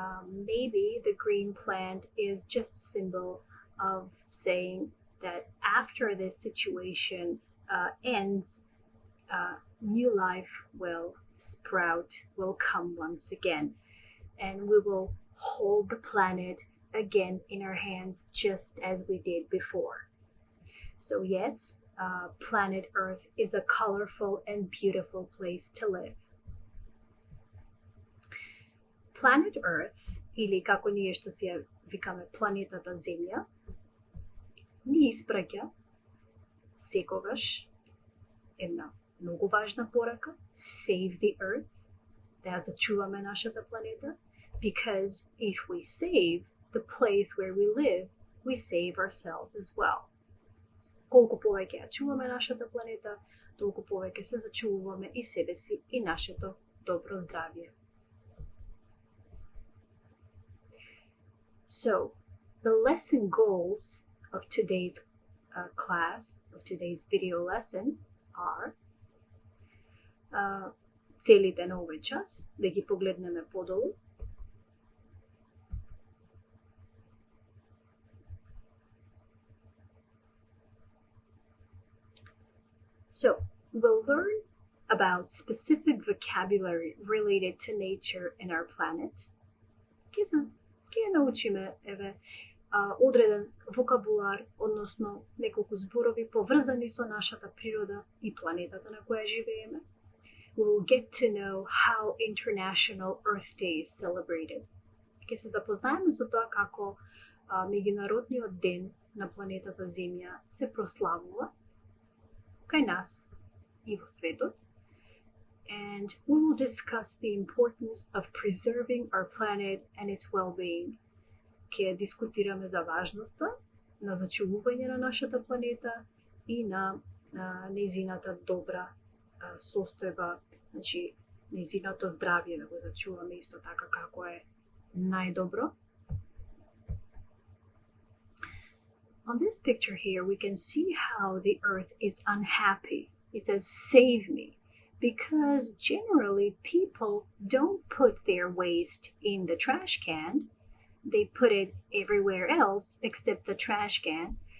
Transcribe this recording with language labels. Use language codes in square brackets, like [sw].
[en] Maybe the green plant is just a symbol of saying that after this situation ends, new life will sprout, will come once again, and we will hold the planet again in our hands just as we did before. So yes, planet Earth is a colorful and beautiful place to live. [mk] Planet Earth, или како ние што си ја викаме планетата Земја, ни испраќа секогаш една многу важна порака: [en] save the earth, [mk] да ја зачуваме нашата планета, [en] because if we save the place where we live, we save ourselves as well. [mk] Колку повеќе ја чуваме нашата планета, толку повеќе се зачуваме и себе си и нашето добро здравје. [en] So, the lesson goals of today's class, of today's video lesson are [mk] целите на овој час, да ги погледнеме подолу. [en] So, we'll learn about specific vocabulary related to nature and our planet. [mk] Ќе научиме одреден вокабулар, односно неколку зборови поврзани со нашата природа и планетата на која живееме. [en] We will get to know how International Earth Day is celebrated. [mk] Ќе се запознаеме со тоа како меѓународниот ден на планетата Земја се прославува кај нас и во светот. [en] And we will discuss the importance of preserving our planet and its well-being. [mk] Ќе дискутираме за важноста на зачувување на нашата планета и на нејзината добра состојба, значи нејзиното здравје да го зачуваме исто така како е најдобро. [en] On this picture here, we can see how the earth is unhappy. It says, save me, because generally people don't put their waste in the trash can. They put it everywhere else except the trash can.